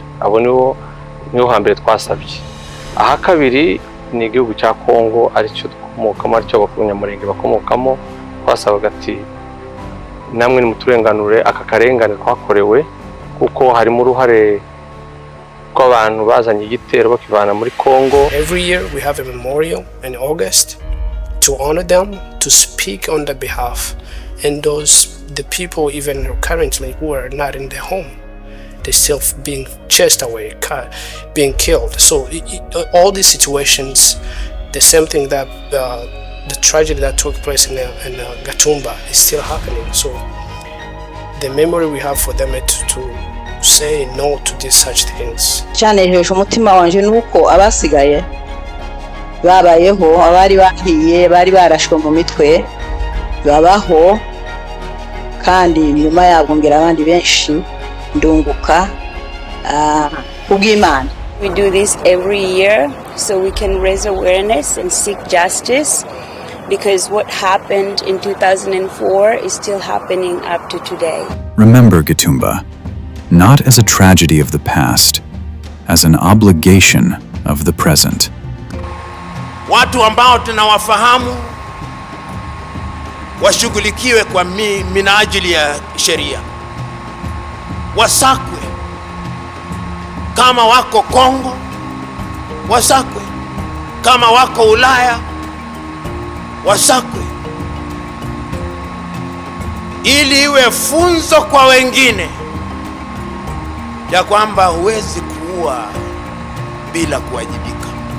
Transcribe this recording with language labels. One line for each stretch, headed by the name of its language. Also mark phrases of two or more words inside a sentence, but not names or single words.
Kinyarwanda: Abo niho hambere twasabye. Aha kabiri ni igihugu cya Kongo aricyo dukomokamo, aricyo abanyamurenge bakomokamo. Twasabaga ati namwe nimuturenganure aka karengane twakorewe, kuko harimo uruhare rw'abantu bazanye igitero bakivana muri Kongo.
English: Every year we have a memorial in August to honor them, to speak on their behalf, and the people even currently who are not in their home, they're still being chased away, being killed. So all these situations, the same thing that the tragedy that took place in Gatumba is still happening. So the memory we have for them is to say no to these such things.
Kinyarwanda: Cyanejeje umutima wanje nuko abasigaye babayeho, abari bahiye bari barashwe mu mitwe babaho, kandi nyuma yabo ngira abandi benshi ndunguka kubw'Imana.
English: We do this every year so we can raise awareness and seek justice, because what happened in 2004 is still happening up to today. Remember Gatumba, not as a tragedy of the past, as an obligation of the present.
Swahili: Watu ambao tunawafahamu washughulikiwe kwa minajili ya sheria, wasakwe. Kama wako Kongo wasakwe, kama wako Ulaya wasakwe, ili iwe funzo kwa wengine ya kwamba huwezi kuua bila kuwajibika.